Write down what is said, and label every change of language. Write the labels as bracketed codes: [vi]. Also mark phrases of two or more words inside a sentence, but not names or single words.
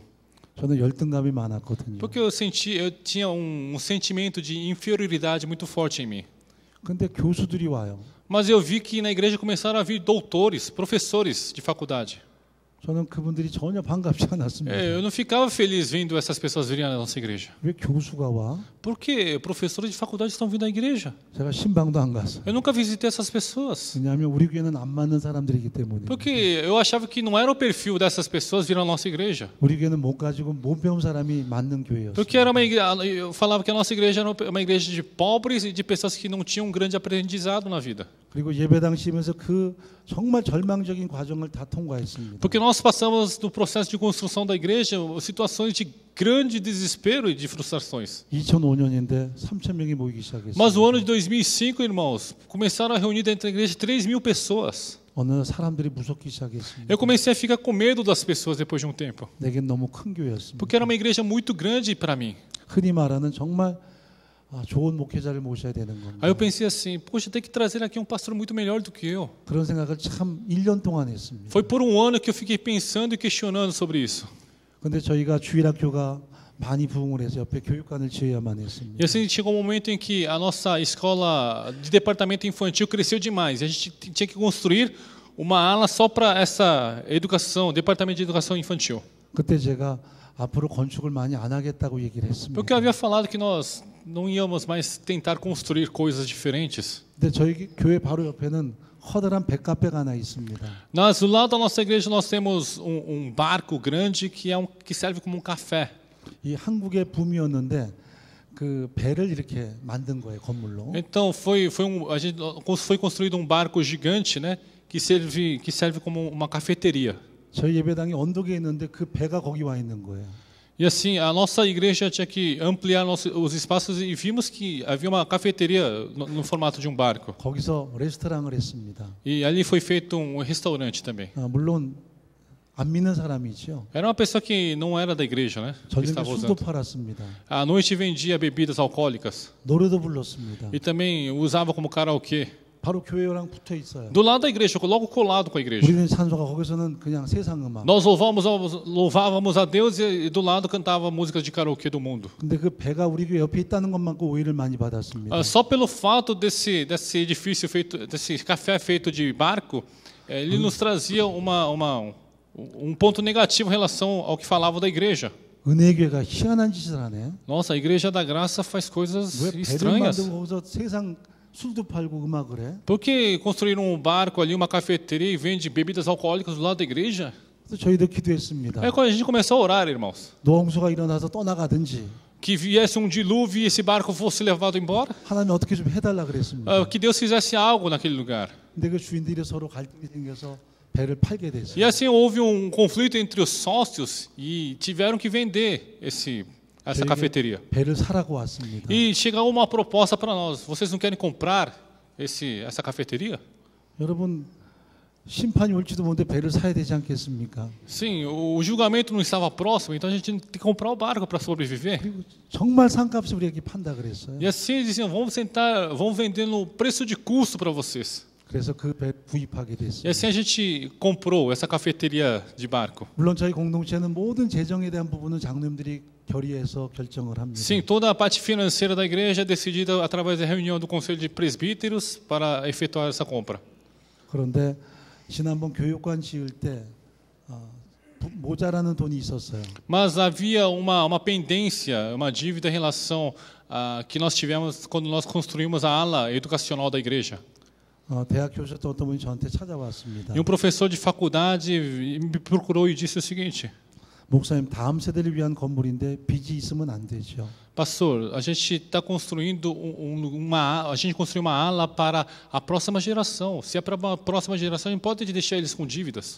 [ko] 저는 열등감이 많았거든요. [pt] Porque eu tinha sentimento de inferioridade muito forte em mim. [ko] 근데 교수들이 와요. [pt] Mas eu vi que na igreja começaram a vir doutores, professores de faculdade. [ko] 저는 그분들이 전혀 반갑지 않았습니다. [pt] Eu não ficava feliz vendo essas pessoas virem à nossa igreja. [ko] 왜 교수가 와? [pt] Por que professores de faculdade estão vindo à igreja? [ko] 제가 신방도 안 갔어요. [pt] Eu nunca visitei essas pessoas. [ko] 왜냐하면 우리 교회는 안 맞는 사람들이기 때문에. [pt] Porque eu achava que não era o perfil dessas pessoas vir à nossa igreja. [ko] 우리 교회는 못 가지고 못 배운 사람이 맞는 교회였어요. [pt] Porque era eu falava que a nossa igreja era uma igreja de pobres e de pessoas que não tinham um grande aprendizado na vida. [ko] 그리고 예배당 치면서 그 정말 절망적인 과정을 다 통과했습니다. [pt] Porque nós passamos no processo de construção da igreja situações de grande desespero e de frustrações. [ko] 2005년인데 3,000명이 모이기 시작했어요. [pt] Mas o ano de 2005, irmãos, começaram a reunir dentro da igreja 3.000 pessoas. [ko] 어느 날 사람들이 무섭기 시작했습니다. [pt] Eu comecei a ficar com medo das pessoas depois de um tempo. [ko] 내겐 너무 큰 교회였습니다. [pt] Porque era uma igreja muito grande para mim. [ko] 흔히 말하는 정말 좋은 목회자를 모셔야 되는 겁니다. [pt] Aí eu pensei assim, poxa, tem que trazer aqui um pastor muito melhor do que eu. [ko] 그런 생각을 참 1년 동안 했습니다. [pt] Foi por um ano que eu fiquei pensando e questionando sobre isso. [ko] 근데 저희가 주일학교가 많이 부흥을 해서 옆에 교육관을 지어야만 했습니다. [pt] E assim chegou um momento em que a nossa escola de departamento infantil cresceu demais. A gente tinha que construir uma ala só para essa educação, departamento de educação infantil. [ko] 그때 제가 앞으로 건축을 많이 안 하겠다고 얘기를 했습니다. [pt] Porque eu havia falado que nós não íamos mais tentar construir coisas diferentes. [ko] 근데 저희 교회 바로 옆에는 커다란 백카페가 하나 있습니다. [pt] Nós, do lado da nossa igreja, nós temos barco grande que serve como um café. [ko] 이 한국의 붐이었는데 그 배를 이렇게 만든 거예요, 건물로. [pt] Então foi construído um barco gigante, né, que serve como uma cafeteria. [ko] 저희 예배당이 언덕에 있는데 그 배가 거기 와 있는 거예요. [pt] E assim, a nossa igreja tinha que ampliar os espaços e vimos que havia uma cafeteria no formato de um barco. [ko] 거기서 레스토랑을 했습니다. [pt] E ali foi feito um restaurante também. [ko] 물론 안 믿는 사람이죠. [pt] Era uma pessoa que não era da igreja, né? Que [ko] 저녁에 [pt] estava [ko] 술도 [pt] usando. [ko] 팔았습니다. [pt] À noite vendia bebidas alcoólicas [ko] 노래도 불렀습니다. [pt] e também usava como karaokê. [ko] 바로 교회랑 붙어 있어요. [pt] Do lado da igreja, logo colado com a igreja. [ko] 우리는 찬송가 거기서는 그냥 세상 음악. [pt] Nós louvávamos a Deus e do lado cantava músicas de karaokê do mundo. [ko] 근데 그 배가 우리 교회 옆에 있다는 것만큼 오해를 많이 받았습니다. [pt] Só pelo fato desse edifício feito, desse café feito de barco, ele nos trazia um ponto negativo em relação ao que falava da igreja. [ko] 은혜교회가 희한한 짓을 하네. [pt] Nossa, a igreja da graça faz coisas [ko] 왜 배를 [pt] estranhas. [ko] 만들고 거기서 세상 술도 팔고 음악을 해? [pt] Por que construíram um barco ali, uma cafeteria e vende bebidas alcoólicas do lado da igreja? [ko] 그래서 저희도 기도했습니다. [pt] Aí quando a gente começou a orar, irmãos, [ko] 노홍수가 일어나서 떠나가든지 [pt] que viesse um dilúvio e esse barco fosse levado embora, [ko] 하나님 어떻게 좀 해달라 그랬습니다. [pt] que Deus fizesse algo naquele lugar. [ko] 근데 그 주인들이 서로 갈등이 생겨서 배를 팔게 됐어요. [pt] E assim houve um conflito entre os sócios e tiveram que vender essa cafeteria. [ko] 배를 사라고 왔습니다. [pt] E chegou uma proposta para nós: vocês não querem comprar essa cafeteria? [ko] 여러분 심판이 올지도 모르는데 배를 사야 되지 않겠습니까? [pt] Sim, o julgamento não estava próximo, então a gente tem que comprar o barco para sobreviver. [ko] 그리고 정말 산값을 우리에게 판다 그랬어요. [pt] E assim eles diziam: vamos vender no preço de custo para vocês. [ko] 그래서 그 배 구입하게 [pt] E [ko] 됐어요. [pt] assim a gente comprou essa cafeteria de barco. [ko] 물론 저희 공동체는 모든 재정에 대한 부분은 장로님들이 결의해서 결정을 합니다. [pt] Sim, toda a parte financeira da igreja é decidida através da reunião do conselho de presbíteros para efetuar essa compra. [ko] 그런데 지난번 교육관 지을 때 모자라는 돈이 있었어요. [pt] Mas havia uma pendência, uma dívida em relação a que nós tivemos quando nós construímos a ala educacional da igreja. [ko] 대학 교수였던 어떤 분이 저한테 찾아왔습니다. [pt] E um professor de faculdade me procurou e disse o seguinte: [ko] 목사님, 다음 세대를 위한 건물인데 빚이 있으면 안 되죠. [pt] Pastor, a gente está construindo a gente construiu uma ala para a próxima geração. Se é para a próxima geração, a gente pode deixar eles com dívidas.